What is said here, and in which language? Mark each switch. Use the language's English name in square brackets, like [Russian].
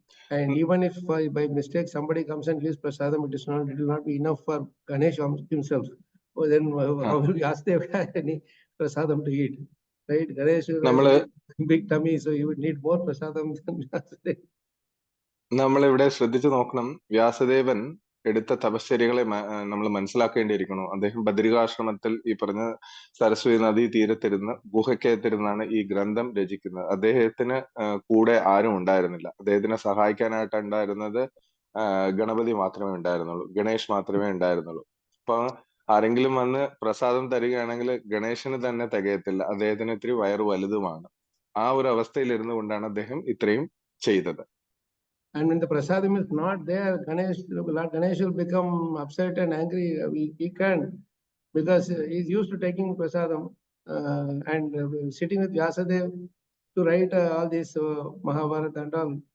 [English] And even if by mistake somebody comes and gives prasadam, it will not be enough for Ganesh himself. Oh, then how will Vyasadeva have any prasadam to eat? Right? Ganesh has [Malayalam] നമ്മള് [English] a big tummy, so he would need more prasadam than Vyasadeva. [Malayalam] നമ്മളിവിടെ ശ്രദ്ധിച്ചു നോക്കണം. വ്യാസദേവൻ എടുത്ത തപശ്ചര്യകളെ നമ്മൾ മനസ്സിലാക്കേണ്ടിയിരിക്കുന്നു. അദ്ദേഹം ബദരികാശ്രമത്തിൽ ഈ പറഞ്ഞ സരസ്വതി നദീ തീരത്തിരുന്ന് ഗുഹയ്ക്കകത്തിരുന്നാണ് ഈ ഗ്രന്ഥം രചിക്കുന്നത്. അദ്ദേഹത്തിന് കൂടെ ആരും ഉണ്ടായിരുന്നില്ല. അദ്ദേഹത്തിനെ സഹായിക്കാനായിട്ട് ഉണ്ടായിരുന്നത് ഗണപതി മാത്രമേ ഉണ്ടായിരുന്നുള്ളൂ, ഗണേഷ് മാത്രമേ ഉണ്ടായിരുന്നുള്ളൂ. അപ്പൊ ആരെങ്കിലും വന്ന് പ്രസാദം തരികയാണെങ്കിൽ ഗണേശന് തന്നെ തികയത്തില്ല, അദ്ദേഹത്തിന് ഇത്തിരി വയറ് വലുതുമാണ്. ആ ഒരു അവസ്ഥയിൽ ഇരുന്നു കൊണ്ടാണ് അദ്ദേഹം ഇത്രയും ചെയ്തത്. [English] And when the prasadam is not there, Lord Ganesh will become upset and angry. He can't, because he's used to taking prasadam and sitting with Vyasadeva to write all this Mahabharata and all.